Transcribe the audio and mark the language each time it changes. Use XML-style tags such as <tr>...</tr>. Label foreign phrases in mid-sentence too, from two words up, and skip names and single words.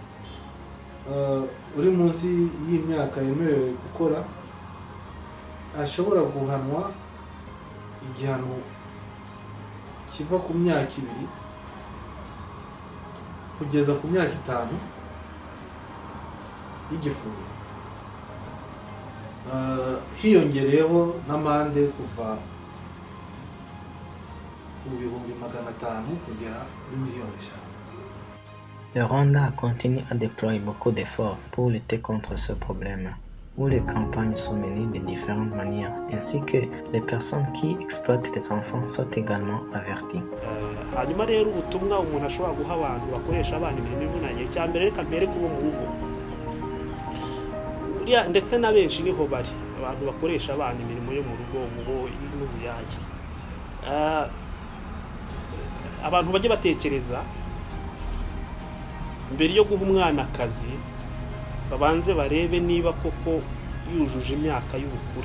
<rw>uri munsi y'imyaka yemerewe gukora, ashobora guhanwa igihano kiva ku myaka 2 kugeza ku myaka 5 y'igifungo, hiyongereyeho n'amande kuva mu 500,000 kugera kuri 1,500,000.</rw> <fr>Le Rwanda continue à déployer beaucoup d'efforts pour lutter contre ce problème. où les campagnes sont menées de différentes manières, ainsi que les personnes qui exploitent les enfants sont également averties.</fr> <rw>hanyuma rero ubutumwa umuntu ashobora guha abantu bakoresha abana imirimo ivunanye, cya mbere reka mbere kubo mu rugo ndetse na benshi niho bari abantu bakoresha abana imirimo yo mu rugo n'ubuyaya. Abantu bajye batekereza mbere yo guha umwana akazi, babanze barebe niba koko yujuje imyaka y'ubukure.</rw>